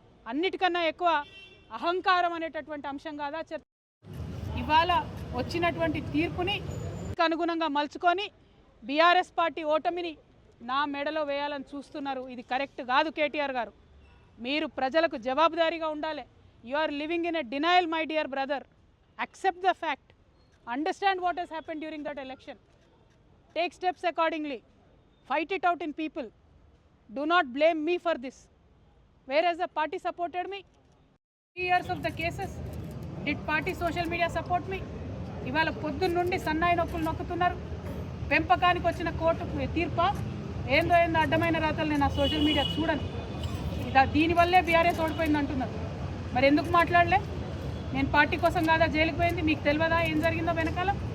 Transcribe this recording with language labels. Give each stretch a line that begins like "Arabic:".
Telugu: అన్నిటికన్నా ఎక్కువ అహంకారం అనేటటువంటి అంశం కాదా చర్చ. ఇవాళ వచ్చినటువంటి తీర్పుని అనుగుణంగా మలుచుకొని బీఆర్ఎస్ పార్టీ ఓటమిని నా మెడలో వేయాలని చూస్తున్నారు. ఇది కరెక్ట్ కాదు. కేటీఆర్ గారు, మీరు ప్రజలకు జవాబుదారీగా ఉండాలి.
English: You are living in a denial my dear brother. accept the fact, understand what has happened during that election, take steps accordingly, fight it out in people. Do not blame me for this. Whereas the party supported me 3 years of the cases, did party social media support me?
Telugu: ఇవాళ పొద్దున్న నుండి సన్నాయి నొప్పులు నొక్కుతున్నారు. పెంపకానికి వచ్చిన court తీర్పా ఏందో అడ్డమైన రాతలు నేను ఆ సోషల్ మీడియా చూడను. దీనివల్లే బీఆర్ఎస్ ఓడిపోయింది అంటున్నారు. మరి ఎందుకు మాట్లాడలే? నేను పార్టీ కోసం కాదా జైలుకి పోయింది? మీకు తెలియదా ఏం జరిగిందో వెనకాల?